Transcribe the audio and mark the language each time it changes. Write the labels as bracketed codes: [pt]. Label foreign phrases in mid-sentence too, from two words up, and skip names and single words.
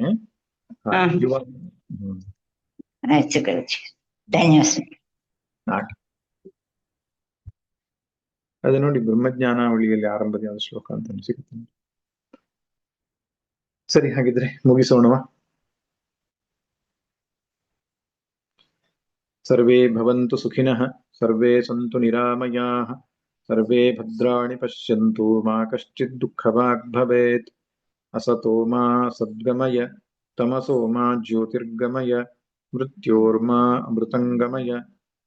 [kn] ಯುವಕ. ಆಯ್ತು ಗುರುಜಿ, ಧನ್ಯವಾದ. ಅದು ನೋಡಿ, ಬ್ರಹ್ಮಜ್ಞಾನಾವಳಿಯಲ್ಲಿ ಆರಂಭದ ಯಾವ ಶ್ಲೋಕ ಅಂತ ಸಿಗುತ್ತೆ. ಸರಿ, ಹಾಗಿದ್ರೆ ಮುಗಿಸೋಣವಾ? [sa] ಸರ್ವೇ ಭವಂತು ಸುಖಿನಃ, ಸರ್ವೇ ಸಂತು ನಿರಾಮಯಾಃ, ಸರ್ವೇ ಭದ್ರಾಣಿ ಪಶ್ಯಂತು, ಮಾ ಕಶ್ಚಿತ್ ದುಃಖವಾಗ್ ಭವೇತ್. ಅಸತೋ ಮಾ ಸದ್ಗಮಯ, ತಮಸೋ ಮಾ ಜ್ಯೋತಿರ್ಗಮಯ, ಮೃತ್ಯೋರ್ಮಾ ಅಮೃತಂಗಮಯ.